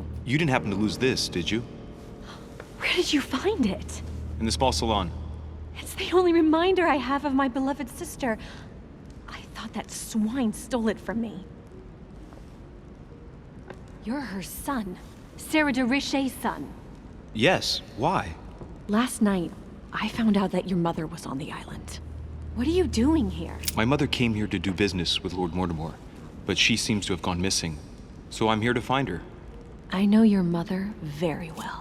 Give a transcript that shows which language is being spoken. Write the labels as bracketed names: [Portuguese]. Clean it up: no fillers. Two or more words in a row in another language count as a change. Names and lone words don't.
[English] You didn't happen to lose this, did you? Where did you find it? In the small salon. It's the only reminder I have of my beloved sister. I thought that swine stole it from me. You're her son. Sarah de Richet's son. Yes, why? Last night, I found out that your mother was on the island. What are you doing here? My mother came here to do business with Lord Mortimer, but she seems to have gone missing. So I'm here to find her. I know your mother very well.